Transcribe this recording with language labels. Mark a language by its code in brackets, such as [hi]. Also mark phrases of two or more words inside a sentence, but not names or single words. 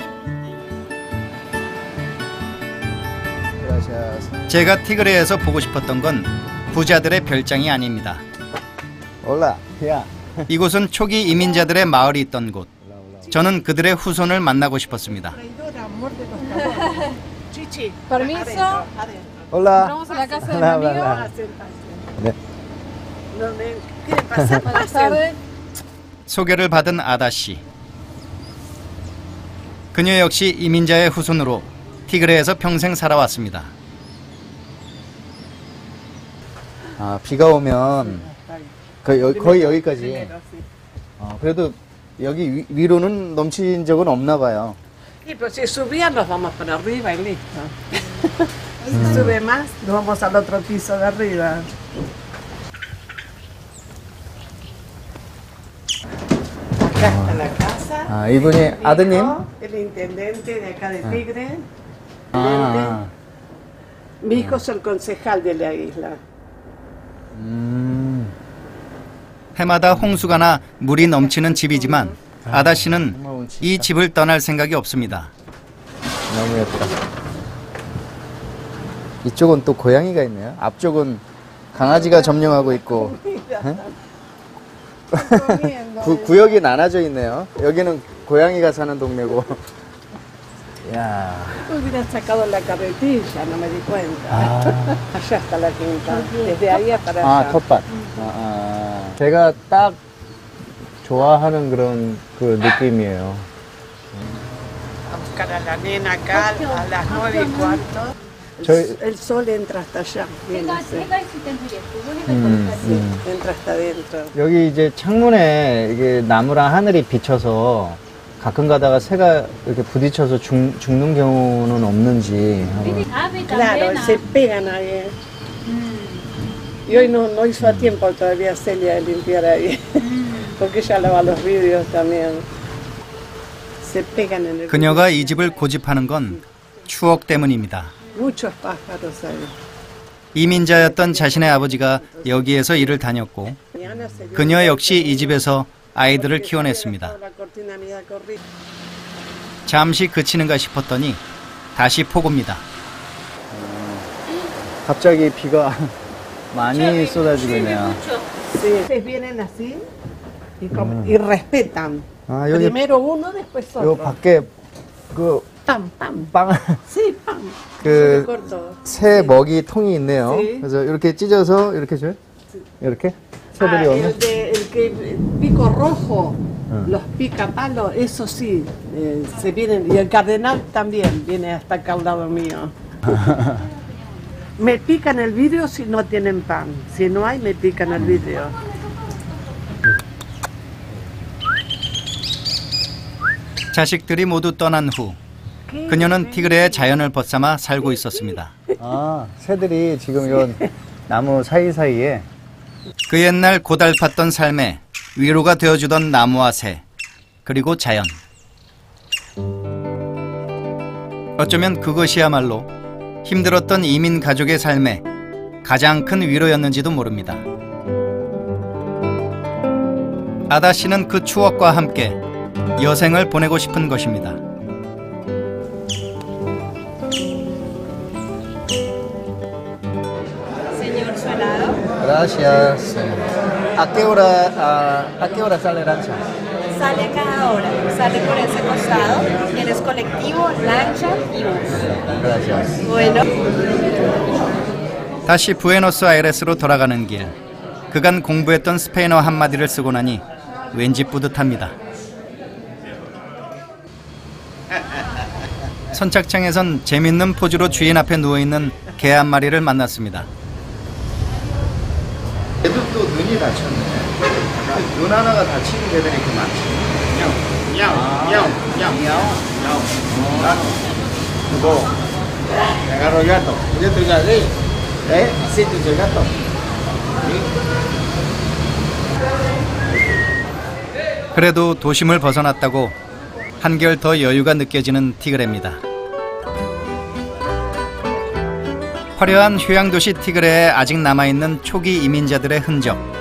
[ko] 제가 티그레에서 보고 싶었던 건 부자들의 별장이 아닙니다. 이곳은 초기 이민자들의 마을이 있던 곳. 저는 그들의 후손을 만나고 싶었습니다. [es] Permiso. Hola. Vamos a la casa de mi amigo. [ko] 네. [es] Buenas tardes. [ko] 소개를 받은 아다씨. 그녀 역시 이민자의 후손으로 티그레에서 평생 살아왔습니다. 아, 비가 오면 거의 여기까지. 그래도 여기 위로는 넘친 적은 없나 봐요. [es] Sí, pero si subían nos vamos para arriba y listo. Si sube más, nos vamos al otro piso de arriba. Acá está la casa. [ko] 아, 이분이 아드님? [es] El intendente de acá de Tigre. [ko] 아. [es] Mi hijo es el concejal de la isla. [ko] 해마다 홍수가 나 물이 넘치는 집이지만 아다씨는 이 집을 떠날 생각이 없습니다. 너무 예쁘다. 이쪽은 또 고양이가 있네요. 앞쪽은 강아지가 점령하고 있고. 구역이 나눠져 있네요. 여기는 고양이가 사는 동네고. 야. [es] Hubiera sacado la carretilla, no me di cuenta. Allá está la quinta. Desde ahí para allá. [ko] 아, 텃밭. 제가 딱 좋아하는 그런 그 느낌이에요. [es] A buscar a la nena acá a las 9:15. El sol entra hasta allá. Entra hasta adentro. [ko] 여기 이제 창문에 이게 나무랑 하늘이 비쳐서 가끔 가다가 새가 이렇게 부딪혀서 죽는 경우는 없는지. [es] Claro, se pegan ahí. Y hoy no hizo a tiempo todavía Celia de limpiar ahí, porque ella lava los vidrios también. Se pegan en el. [ko] 그녀가 이 집을 고집하는 건 추억 때문입니다. [es] Muchos pájaros hay. [ko] 이민자였던 자신의 아버지가 여기에서 일을 다녔고 그녀 역시 이 집에서 아이들을 키워냈습니다. 잠시 그치는가 싶었더니 다시 폭우입니다. 갑자기 비가 많이 쏟아지고 있네요. [es] Ustedes vienen así y respetan. [ko] 아, 여기 [es] Primero uno, después [ko] 요 [es] otro. [ko] 밖에 그 [es] Pam, pam. [ko] 빵, [es] Sí, pam. [ko] 그 [es] Corto. [ko] 새 먹이 통이 있네요. 네. 그래서 이렇게 찢어서 이렇게 줘요? 이렇게? 새들이 오면? [es] El que pico rojo, los picapalos, eso sí, se vienen. Y el cardenal también viene hasta acá al lado mío. Me pican el vidrio si no tienen pan. Si no hay, me pican el vidrio. [ko] 자식들이 모두 떠난 후 그녀는 티그레의 자연을 벗삼아 살고 있었습니다. 아, 새들이 지금 이 나무 사이사이에 그 옛날 고달팠던 삶에 위로가 되어주던 나무와 새, 그리고 자연. 어쩌면 그것이야말로 힘들었던 이민 가족의 삶에 가장 큰 위로였는지도 모릅니다. 아다 씨는 그 추억과 함께 여생을 보내고 싶은 것입니다. [es] Señor, su helado. Gracias. ¿A qué hora sale lancha? Sale cada hora. Sale por ese costado. Tienes colectivo, lancha y bus. Gracias. Bueno. [ko] 다시 부에노스아이레스로 돌아가는 길. 그간 공부했던 스페인어 한마디를 쓰고 나니 왠지 뿌듯합니다. 선착장에선 재밌는 포즈로 주인 앞에 누워있는 개 한 마리를 만났습니다. 얘들도 눈이 다쳤네. 눈 하나가 다친 개들이 이렇게 많지. [es] Vos, te agarro el gato. Yo estoy así. Así tú el gato. [ko] 그래도 도심을 벗어났다고 한결 더 여유가 느껴지는 티그레입니다. 화려한 휴양도시 티그레에 아직 남아있는 초기 이민자들의 흔적.